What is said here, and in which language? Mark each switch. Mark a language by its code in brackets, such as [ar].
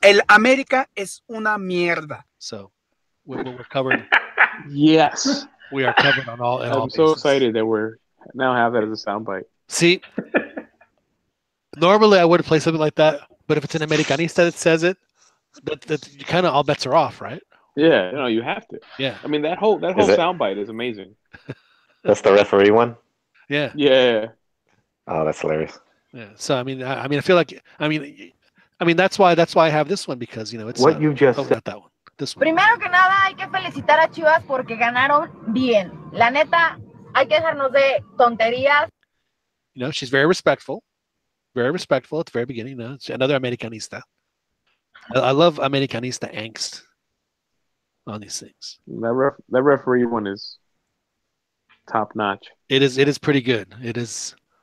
[es] El América es una mierda. [en] So we're covered. Yes, we are covered on all. I'm so excited that we're now have that as a soundbite. See, normally I wouldn't play something like that, but if it's an Americanista that says it, that kind of all bets are off, right? Yeah, no, you have to. Yeah, I mean that whole soundbite is amazing. That's the referee one. Yeah. Yeah. Oh, that's hilarious. Yeah. So I feel like that's why I have this one because it's what you just said. That one. This one. [es] Primero que nada hay que felicitar a Chivas porque ganaron bien. La neta, hay que dejarnos de tonterías. [en] She's very respectful at the very beginning. It's another Americanista. I love Americanista angst on these things. That referee one is top notch. It is pretty good. It is.